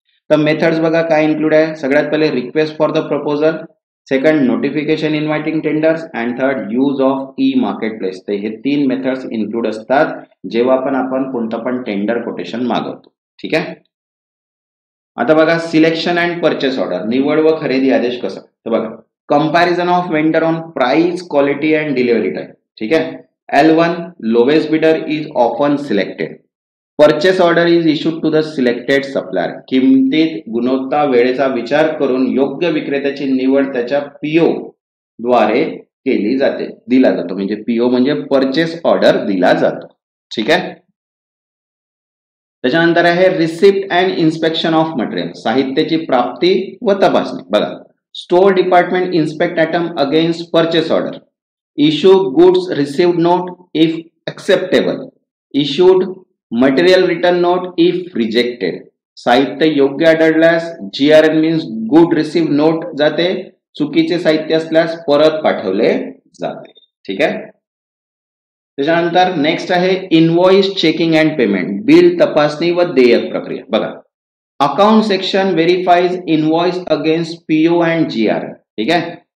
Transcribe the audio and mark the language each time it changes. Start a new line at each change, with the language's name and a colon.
Marathi: तर मेथड्स बघा काय इन्क्लूड आहे, सगळ्यात पहिले
English: Request for the proposal, second notification inviting tenders and third use of e market place.
Marathi: हे 3 मेथड्स इन्क्लूड असतात जेव्हा आपण कोणतं पण टेंडर कोटेशन मागवतो. ठीक आहे. आता बघा
English: selection and purchase order,
Marathi: निवड व खरेदी आदेश कसा.
English: तर बघा comparison of vendor on price, quality and delivery time.
Marathi: ठीक आहे.
English: L1 lowest bidder is often selected. Purchase order is issued to the selected supplier.
Marathi: किमतीत, गुणवत्ता, वेळेचा विचार करून योग्य विक्रेत्याची निवड त्याच्या PO द्वारे केली जाते, दिला जातो. म्हणजे PO म्हणजे परचेस ऑर्डर दिला जातो. ठीक आहे. त्याच्यानंतर आहे
English: receipt and inspection of material,
Marathi: साहित्याची प्राप्ती व तपासणी.
English: बघा store department inspect item against purchase order, issue goods received note if acceptable, issued material return note if rejected.
Marathi: साहित्य योग्य आढळल्यास GRN means good received note जाते, चुकीचे साहित्य असल्यास परत पाठवले जाते. ठीक आहे. त्याच्यानंतर नेक्स्ट आहे
English: invoice checking and payment,
Marathi: bill तपासणी व देयक प्रक्रिया.
English: बघा account section verifies invoice against PO and GRN. ठीक आहे.